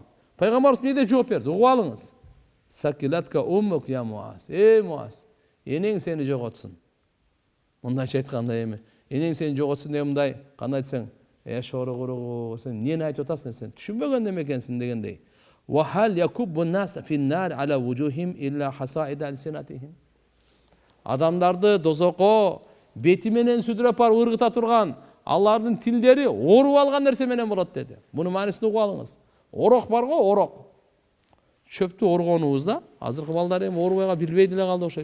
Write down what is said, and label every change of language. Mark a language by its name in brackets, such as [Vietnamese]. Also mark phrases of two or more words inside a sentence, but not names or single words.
[Kyrgyz] Пайгамбарыбыз эмне деп жооп берди? Угуп алыңыз. [Arabic] ثكلتك أمك يا معاذ. [Kyrgyz] Муаз, энең сени жоготсун. Мындайча айтканда эми, энең сени жоготсун деп мындай, кандай айтсаң, шоро куругу, сен эмнени айтып атасың, сен түшүнбөгөн неме экенсиң дегендей. [Arabic] وهل يكب الناس في النار على وجوههم إلا حصائد ألسنتهم. [Kyrgyz] Адамдарды дозокко бети менен сүдүрөп барып ыргыта турган алардын тилдери оруп алган нерсе менен болот деди. Муну маанисин угуп алыңыз. Орок бар го, орок. Чөптү оргонубузда, азыркы балдар эми орубайга билбей деле калды окшойт.